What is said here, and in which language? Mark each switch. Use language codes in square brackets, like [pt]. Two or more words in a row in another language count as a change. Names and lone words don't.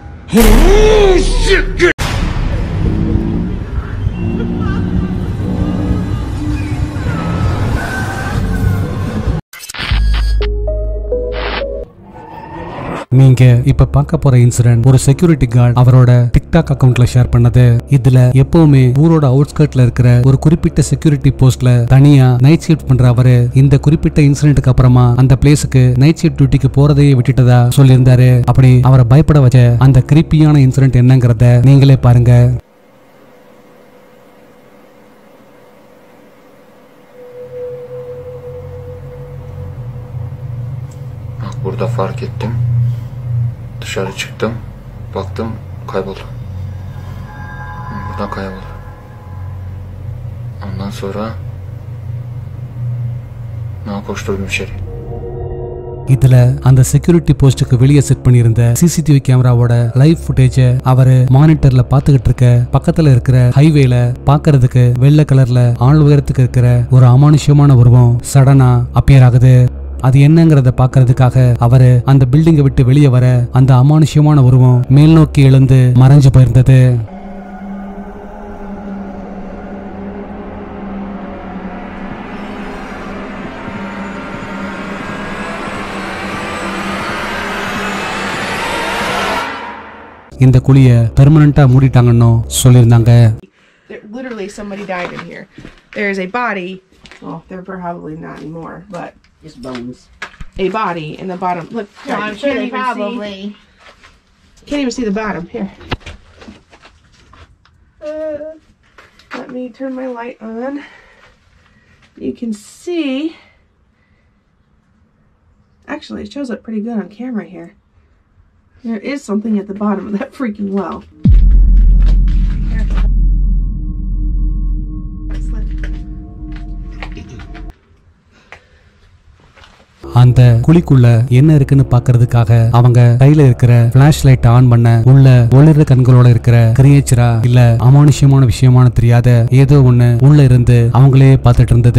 [ta] நீங்க இப்ப பார்க்க போற இன்சிடென்ட் ஒரு [en] security guard [ta] அவரோட டிக்டாக் அக்கவுண்ட்ல ஷேர் பண்ணது. இதுல எப்பவுமே ஊரோட அவுட்ஸ்கர்ட்ல இருக்கிற ஒரு குறிப்பிட்ட [en] security post-la [ta] தனியா [en] night shift [ta] பண்ற அவரு இந்த குறிப்பிட்ட இன்சிடென்ட்க்கு அப்புறமா அந்த பிளேஸுக்கு [en] night shift [ta] டியூட்டிக்கு போறதையே விட்டுட்டதா சொல்லியிருந்தாரு. அப்படி அவரை பயப்பட வச்ச அந்த கிரிப்பியான இன்சிடென்ட் என்னங்கறத நீங்களே பாருங்க. [tr] Burada fark ettim. Dışarı çıktım. Baktım kayboldu. Buradan kayboldu. Ondan sonra நான் koşturdum içeri. [ta] இதுல அந்த [en] security post-ukku [ta] வெளியே செட் பண்ணியிருந்த சிசிடிவி கேமராவோட [en] live footage [ta] அவரு மானிட்டர்ல பாத்துக்கிட்டு இருக்க பக்கத்துல இருக்கிற ஹைவேல பாக்குறதுக்கு வெள்ளை கலர்ல ஆள் உயரத்துக்கு இருக்கிற ஒரு அமானுஷ்யமான உருவம் சடனா அப்பியர் ஆகுது. அது என்னங்கறத பாக்குறதுக்காக அவரு அந்த பில்டிங்கை விட்டு வெளியே வர அந்த அமானுஷ்யமான உருவம் மேல் நோக்கி எழுந்து மறைஞ்சு போயிருந்தது. இந்த குழிய பெர்மனண்டா மூடிட்டாங்கன்னு சொல்லிருந்தாங்க. [en] Literally somebody died in here. There is a body. Well, they're probably not anymore, but just bones. A body in the bottom. Look, no, I'm sure they probably can't even see the bottom. Here. Let me turn my light on. You can see. Actually, it shows up pretty good on camera here. There is something at the bottom of that freaking well. [ta] அந்த குழிக்குள்ள என்ன இருக்குன்னு பாக்குறதுக்காக அவங்க கையில இருக்கிற [en] flash light on [ta] பண்ண உள்ள ஒளிர்ற கண்களோட இருக்கிற கிரியேச்சரா இல்ல அமானுஷ்யமான விஷயமான தெரியாத ஏதோ ஒண்ணு உள்ள இருந்து அவங்களே பார்த்துட்டு இருந்தது.